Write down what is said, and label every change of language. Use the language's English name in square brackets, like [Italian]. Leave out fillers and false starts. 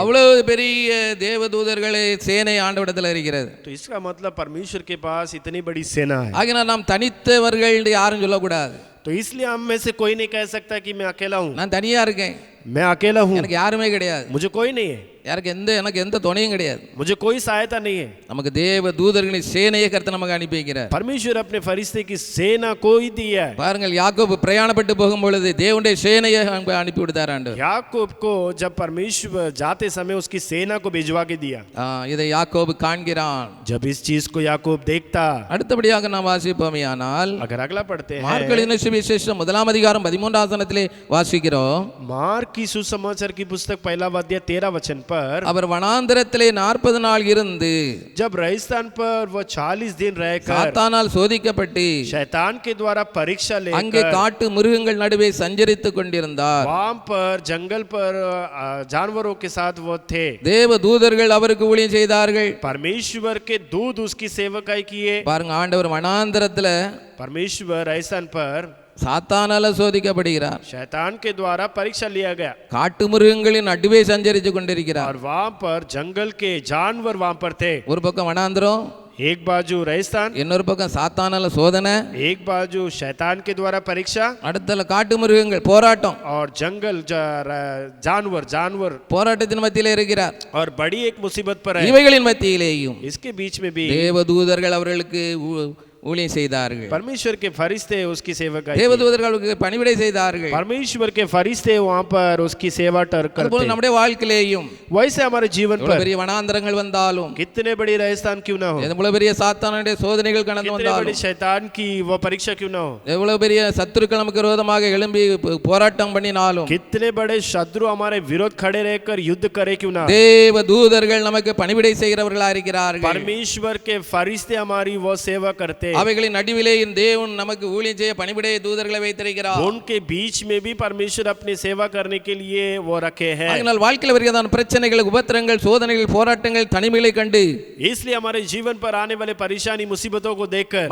[Tamil] அவ்வளவு பெரிய தேவதூதர்களை சேனை ஆண்டவரிடத்தில் இருக்கிறது. [Hindi] तो इसका मतलब परमेश्वर के पास इतनी बड़ी सेना है। [Tamil] ஆகினால் நாம் தனித்தவர்கள் யாரும் சொல்லக்கூடாது. [Hindi] तो इसलिए हम में से कोई नहीं कह सकता कि मैं अकेला हूँ, [Tamil] நான் தனியா இருக்கேன், [Hindi] मैं अकेला हूँ, [Tamil] எனக்கு யாருமே கிடையாது, [Hindi] मुझे कोई नहीं है, [Tamil] எனக்கு எந்த துணையும் கிடையாது. [Hindi] मुझे कोई सहायता नहीं है। [Tamil] நமக்கு தேவ தூதர்களின் சேனையை கர்த்தர் நமக்கு அனுப்பி வைக்கிறார். [Hindi] परमेश्वर अपने फरिश्ते की सेना को ही दिया है। [Tamil] பாருங்கள், யாக்கோபு பிரயாணப்பட்டு போகும் பொழுது தேவனுடைய சேனையை அனுப்பி விடுத்தார் ஆண்டவர். [Hindi] याकूब को जब परमेश्वर जाते समय उसकी सेना को भिजवा के दिया। [Tamil] இதை யாக்கோபு காண்கிறான். [Hindi] जब इस चीज को याकूब देखता, [Tamil] அடுத்தபடியாக நாம் வாசிப்போமேயானால், [Hindi] अगर अगला पढ़ते हैं, [Tamil] மார்க் எழுதின சுவிசேஷம் 1 அதிகாரம் 13 வசனத்திலே வாசிக்கிறோம். [Hindi] मार्क की सुसमाचार की पुस्तक 1 अध्याय 13 वचन पर, [Tamil] அவர் வனாந்தரத்திலே 40 நாள் இருந்து [Hindi] जब रेगिस्तान पर वो 40 दिन रहकर [Tamil] சாத்தானால் சோதிக்கப்பட்டு [Hindi] शैतान के द्वारा परीक्षा [Tamil] அங்கே [Hindi] लेकर [Tamil] காட்டு மிருகங்கள் நடுவே சஞ்சரித்துக் கொண்டிருந்தார். [Hindi] वहां पर जंगल पर जानवरों के साथ वो थे। [Tamil] தேவ தூதர்கள் அவருக்கு ஊழியம் செய்தார்கள். [Hindi] परमेश्वर के दूत उसकी सेवकाई किए। [Tamil] பாருங்க, ஆண்டவர் வனாந்தரத்துல [Hindi] परमेश्वर रेगिस्तान पर [Tamil] சாத்தானால சோதிக்கப்படுகிறார். [Hindi] शैतान के द्वारा परीक्षा लिया गया [Tamil] காட்டு மிருகங்களின் நடுவே சஞ்சரித்துக் கொண்டிருக்கிறார். [Hindi] और वहां पर जंगल के जानवर वहां पर थे। [Tamil] ஒரு பக்கம் வனாந்தரம், [Hindi] एक बाजू रेगिस्तान, [Tamil] இன்னொரு பக்கம் சாத்தானால சோதனை, [Hindi] एक बाजू शैतान के द्वारा परीक्षा, [Tamil] அடுத்தல காட்டு மிருகங்கள் போராட்டம். [Hindi] और जंगल जानवर [Tamil] போராட்டத்தின் மத்தியிலே இருக்கிறார். [Hindi] और बड़ी एक मुसीबत पर है। [Tamil] இவைகளின் மத்தியிலேயும் [Hindi] इसके बीच में भी [Tamil] தேவதூதர்கள் அவர்களுக்கு ஊழியம் செய்தார்கள். [Hindi] परमेश्वर के फरिश्ते उसकी सेवा की। [Tamil] தேவதூதர்களுக்கு பணிவிடை செய்தார்கள். [Hindi] परमेश्वर के फरिश्ते वहां पर उसकी सेवा करते। [Tamil] அதுபோல நம்முடைய வாழ்க்கையிலேயும் [Hindi] वैसे हमारे जीवन पर [Tamil] பெரிய வனாந்தரங்கள் வந்தாலும், [Hindi] कितने बड़ी रेगिस्तान क्यों ना हो, [Tamil] எவ்வளவு பெரிய சாத்தானுடைய சோதனைகள் கடந்து [Hindi] कितने [Tamil] வந்தாலும், [Hindi] बड़ी शैतान की वो परीक्षा क्यों ना हो, [Tamil] எவ்வளவு பெரிய சத்துருக்கள் நமக்கு விரோதமாக எழும்பி போராட்டம் பண்ணினாலும், [Hindi] कितने बड़े शत्रु हमारे विरोध खड़े रहकर युद्ध करे क्यों ना, [Tamil] தேவ தூதர்கள் நமக்கு பணிவிடை செய்கிறவர்களா இருக்கிறார்கள். [Hindi] परमेश्वर के फरिश्ते हमारी वो सेवा करते। [Tamil] அவைகளின் நடுவிலே தேவன் நமக்கு ஊழியம் செய்ய பணிவிடை தூதர்களை வைத்திருக்கிறார். [Hindi] उनके बीच में भी परमेश्वर अपनी सेवा करने के लिए वो रखे हैं। [Tamil] அதனால் வாழ்க்கையில் வருகிறதான பிரச்சனைகள், உபத்திரங்கள், சோதனைகள், போராட்டங்கள், தனிமைகளை கண்டு, [Hindi] इसलिए हमारे जीवन पर आने वाले परेशानी मुसीबतों को देखकर,